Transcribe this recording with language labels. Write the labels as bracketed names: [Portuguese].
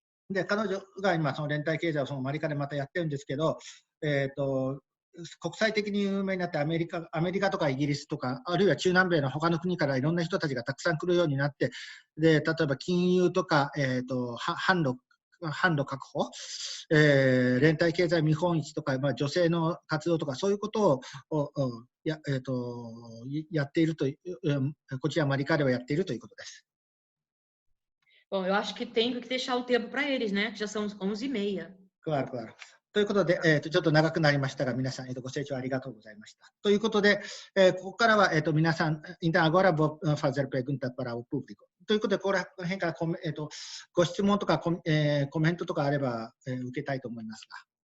[Japanese] 今その連帯経済をそのマリカでまたやってるんですけど、国際的に有名になってアメリカとかイギリスとか、あるいは中南米の他の国からいろんな人たちがたくさん来るようになって、で例えば金融とか、販路確保、連帯経済見本市とか、女性の活動とか、そういうことをやっているという、こちらマリカではやっているということです。 [Portuguese] Bom, eu acho que tem que deixar o tempo para eles, né? Já são 11h30. Claro, claro. [Japanese] ということで、ちょっと長くなりましたが、皆さん、ご清聴ありがとうございました。ということで、ここからは、皆さん、 [Portuguese] ainda agora vou fazer pergunta para o público。 [Japanese] ということで、この辺からご質問とかコメントとかあれば、受けたいと思いますが。